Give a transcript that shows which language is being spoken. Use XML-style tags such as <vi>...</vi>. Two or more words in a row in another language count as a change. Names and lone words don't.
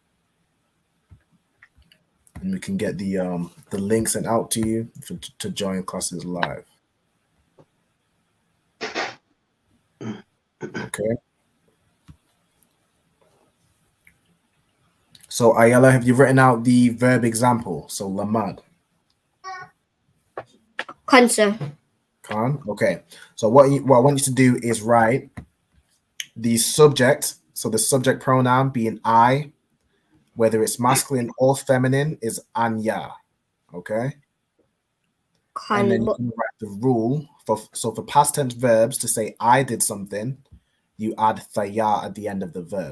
<en>And we can get the link sent out to you to join classes live. Okay. So Ayala, have you written out the verb example? So lamad. Khan, sir. Khan. Okay. So what I want you to do is write the subject. So the subject pronoun being I, whether it's masculine or feminine, is anya. Okay. Khan. And then you can write the rule for past tense verbs to say I did something, you add thaya at the end of the verb.</en>